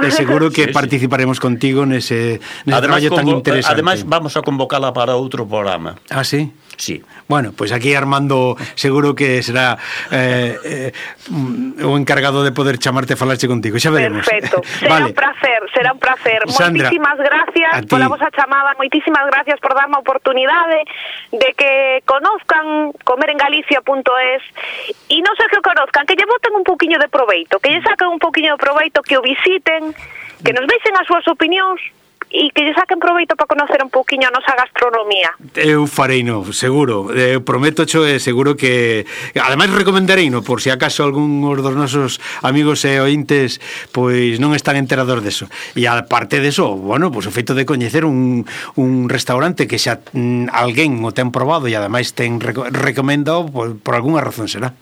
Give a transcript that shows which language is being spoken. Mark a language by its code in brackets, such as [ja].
[es] Seguro que sí, participaremos sí. [gl] Contigo nese traballo tan interesante. [es] Además, vamos a convocarla para outro programa. Ah, sí? Sí. [gl] Bueno, pues aquí Armando seguro que será o encargado de poder chamarte a falarche contigo, xa veremos. Perfecto, será un placer. Sandra, moitísimas gracias por a vosa chamada, moitísimas gracias por darme a oportunidade de que conozcan comerengalicia.es e non sei que o conozcan, que lle boten un poquinho de proveito, que lle saquen un poquinho de proveito, que o visiten, que nos deixen as súas opinións e que lle saquen proveito para conocer un poquinho a nosa gastronomía. Eu fareino, seguro. Eu prometo, xo, seguro que... Ademais, recomendareino, por si acaso algúns dos nosos amigos e ointes pois non están enterados deso. E aparte deso, bueno, pois o feito de coñecer un restaurante que xa alguén o ten probado e ademais ten recomendado, pois, por alguna razón será.